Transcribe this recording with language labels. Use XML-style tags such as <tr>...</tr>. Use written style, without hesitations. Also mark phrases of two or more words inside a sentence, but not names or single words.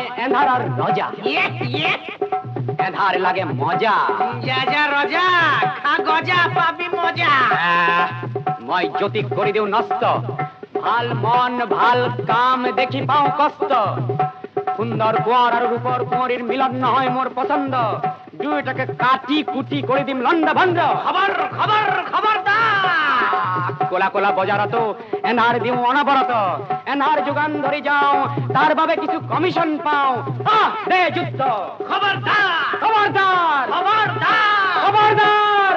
<as>এন্ধারার রজা এন্ধার লাগে মজা যা যা রজা খা গজা পাবি মজা মই জ্যোতি করি দেও নষ্ট ভাল মন ভাল কাম দেখি পাও কষ্ট সুন্দর কুয়ার আর রূপর কুঁয়ারির মিলন হয় মোর পছন্দ দুইটাকে কাটি কুটি করে দিম লন্ড ভন্ড খবর খবর খবরদার কোলা কোলা বজারত এনার দিও অনবরত এনার যোগান ধরে যাও তার ভাবে কিছু কমিশন পাও দে যুদ্ধ খবরদার খবরদার খবরদার খবরদার</as>